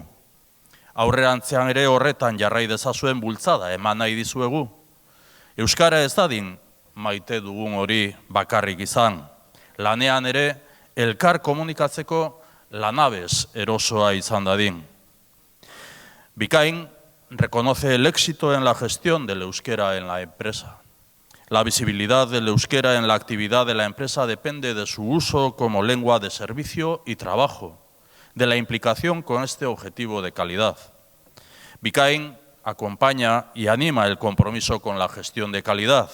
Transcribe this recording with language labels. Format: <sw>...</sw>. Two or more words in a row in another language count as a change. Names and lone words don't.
<eu>Aurrerantzean ere horretan jarrai dezazuen bultzada eman nahi dizuegu. Euskara ez dadin maite dugun hori bakarrik izan. Lanean ere elkar komunikatzeko lanabez erosoa izan dadin.</eu> <es>Bikain reconoce el éxito en la gestión del euskera en la empresa. La visibilidad del euskera en la actividad de la empresa depende de su uso como lengua de servicio y trabajo, de la implicación con este objetivo de calidad. Bikain acompaña y anima el compromiso con la gestión de calidad.</es>